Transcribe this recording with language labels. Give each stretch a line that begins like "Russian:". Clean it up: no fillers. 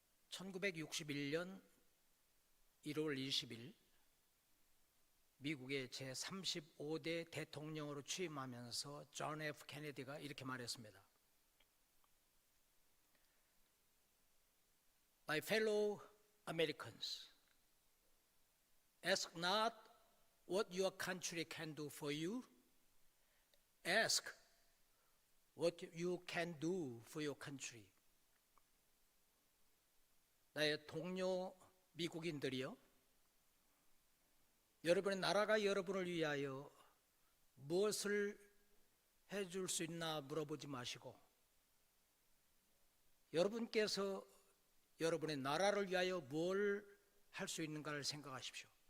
Korean: 1961년 1월 20일 미국의 제35대 대통령으로 취임하면서 존 F. 케네디가 이렇게 말했습니다.
English: My fellow Americans, ask not what your country can do for you, ask what you can do for your country.
Korean: 나의 동료 미국인들이요, 여러분의 나라가 여러분을 위하여 무엇을 해줄 수 있나 물어보지 마시고 여러분께서 여러분의 나라를 위하여 뭘 할 수 있는가를 생각하십시오.